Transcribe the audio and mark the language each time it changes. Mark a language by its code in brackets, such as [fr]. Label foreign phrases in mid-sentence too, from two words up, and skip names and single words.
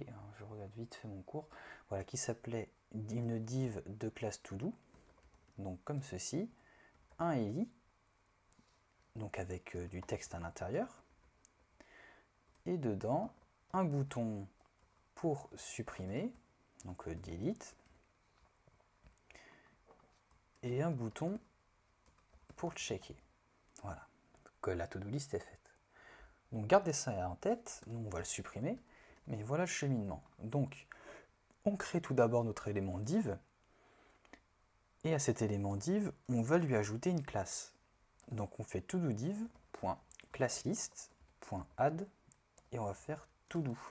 [fr] Je regarde vite fait mon cours, voilà, qui s'appelait une div de classe todo, donc comme ceci, un eli, donc avec du texte à l'intérieur, et dedans un bouton pour supprimer, donc delete, et un bouton pour checker. Voilà, que la [en] to-do list [fr] est faite. Donc gardez ça en tête, nous on va le supprimer, mais voilà le cheminement. Donc on crée tout d'abord notre élément div, et à cet élément div, on va lui ajouter une classe. Donc on fait tododiv.classlist.add et on va faire todo.